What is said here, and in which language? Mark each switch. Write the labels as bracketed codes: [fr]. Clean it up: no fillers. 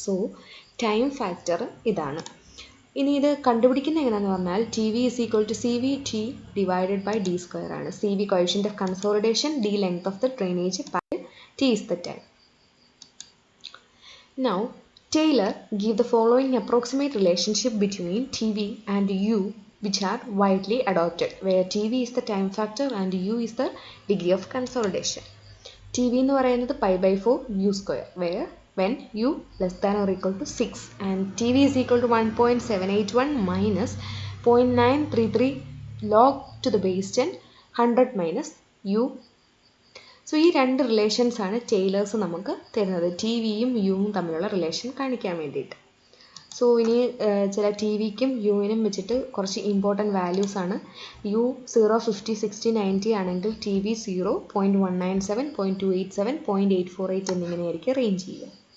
[ml] So time factor ഇതാണ്. ഇനി ഇത് കണ്ടുപിടിക്കുന്നത് എങ്ങനെയാണെന്ന് പറഞ്ഞാൽ [en] T V is equal to C V T divided by D square [ml] ആണ്. [en] C V coefficient of consolidation, D length of the drainage path, T is the time. Now Taylor give the following approximate relationship between TV and U, which are widely adopted, where TV is the time factor and U is the degree of consolidation. TV [ml] എന്ന് പറയുന്നത് [en] π/4 U square, where when U less than or equal to 6 and TV is equal to 1.781 minus 0.933 log to the base 10 100 minus U. [ml] So ഈ രണ്ട് relations ആണ് tailors നമുക്ക് തരുന്നത്, T വിയും യുവും തമ്മിലുള്ള relation കാണിക്കാൻ വേണ്ടിയിട്ട്. സോ ഇനി ചില ടി വിക്കും യുവിനും വെച്ചിട്ട് കുറച്ച് ഇമ്പോർട്ടൻറ്റ് വാല്യൂസ് ആണ്. യു 0, 50, 60, 90 ആണെങ്കിൽ ടി വി 0, 0.197, 0.287, 0.848 എന്നിങ്ങനെയായിരിക്കും റേഞ്ച് ചെയ്യുക.